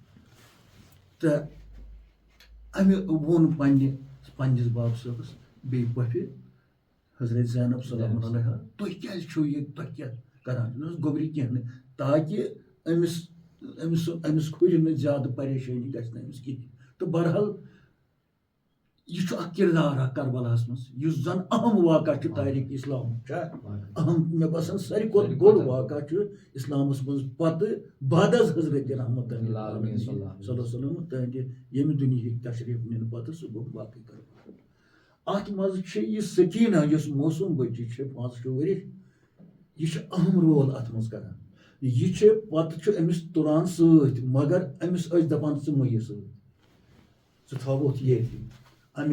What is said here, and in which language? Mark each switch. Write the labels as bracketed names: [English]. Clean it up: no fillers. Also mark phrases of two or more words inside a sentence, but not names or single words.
[Kashmiri] تہٕ امہِ ووٚن پننِس باب صٲبس بیٚیہِ پۄپھِ حضرت زینب [Arabic] سلام علیہا [Kashmiri] تُہۍ کیازِ چھِو یہِ تۄہہِ کیاہ کران یہِ اوس گوٚبرِ کینٛہہ نہٕ تاکہِ أمِس کھُلہِ نہٕ زیادٕ پریشٲنی گژھِ نہٕ أمِس کِہینۍ تہٕ بہرحال یہِ چھُ اکھ کردار اکھ کربلاہس منٛز یُس زن اہم واقعہ چھُ تاریٖخ اسلامُک چھا اہم مےٚ باسان ساروی کھۄتہٕ بوٚڑ واقعہ چھُ اسلامس منٛز پتہٕ بعد از حضرت رحمت [Arabic] صلی اللہ علیہ وسلم [Kashmiri] تہنٛدِ ییٚمہِ دُنہِکۍ تشریٖف نِنہٕ پتہٕ سُہ گوٚو باقٕے کربلا اتھ منٛز چھِ یہِ سکیٖنہ یۄس موسوٗم بٔچی چھِ 65 ؤرِش یہِ چھِ اہم رول اتھ منٛز کران یہِ چھِ پتہٕ چھُ أمِس تُلان سۭتۍ مگر أمِس ٲسۍ دپان ژٕ مہٕ یہِ سۭتۍ ژٕ تھاوہوتھ ییٚتہِ امہِ